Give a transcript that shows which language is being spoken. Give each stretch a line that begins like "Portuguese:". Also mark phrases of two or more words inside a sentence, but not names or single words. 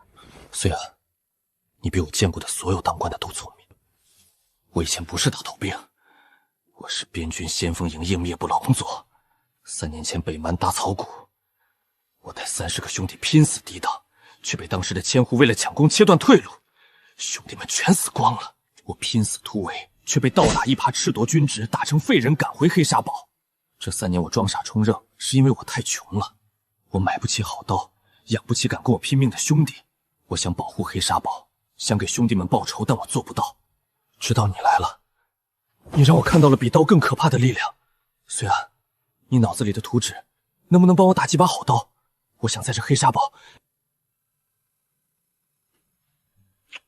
Chinese: 雖然你比我見過的所有當官的都聰明，我以前不是大頭兵，我是邊軍先鋒營應滅部老工作。3年前北蠻打草谷，我帶30個兄弟拼死抵擋，卻被當時的千戶為了搶功切斷退路，兄弟們全死光了。我拼死突圍，卻被倒打一耙褫奪軍職，打成廢人趕回黑沙堡。這3年我裝傻充愣，是因為我太窮了，我買不起好刀，養不起敢跟我拼命的兄弟。我想保護黑沙堡，想給兄弟們報仇，但我做不到。直到你來了，你讓我看到了比刀更可怕的力量。雖然你腦子裡的圖紙，能不能幫我打幾把好刀？我想在這黑沙堡。